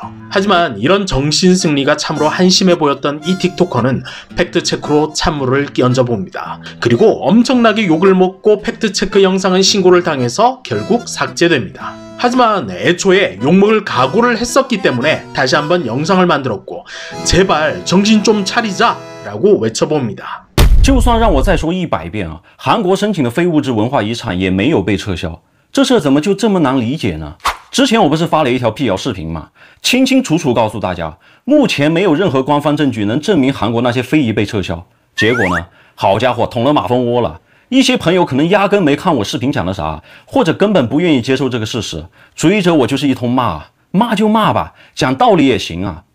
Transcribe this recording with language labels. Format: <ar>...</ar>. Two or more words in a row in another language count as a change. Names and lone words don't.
<ko>하지만 이런 정신승리가 참으로 한심해 보였던 이 틱토커는 팩트체크로 찬물을 끼얹어봅니다. 그리고 엄청나게 욕을 먹고 팩트체크 영상은 신고를 당해서 결국 삭제됩니다. 하지만 애초에 욕먹을 각오를 했었기 때문에 다시 한번 영상을 만들었고 제발 정신 좀 차리자 라고 외쳐봅니다.</ko> <zh>就算让我再说100遍啊，韩国申请的非物质文化遗产也没有被撤销，这事怎么就这么难理解呢？之前我不是发了一条辟谣视频吗？清清楚楚告诉大家，目前没有任何官方证据能证明韩国那些非遗被撤销。结果呢，好家伙，捅了马蜂窝了。一些朋友可能压根没看我视频讲的啥，或者根本不愿意接受这个事实，追着我就是一通骂，骂就骂吧，讲道理也行啊。</zh>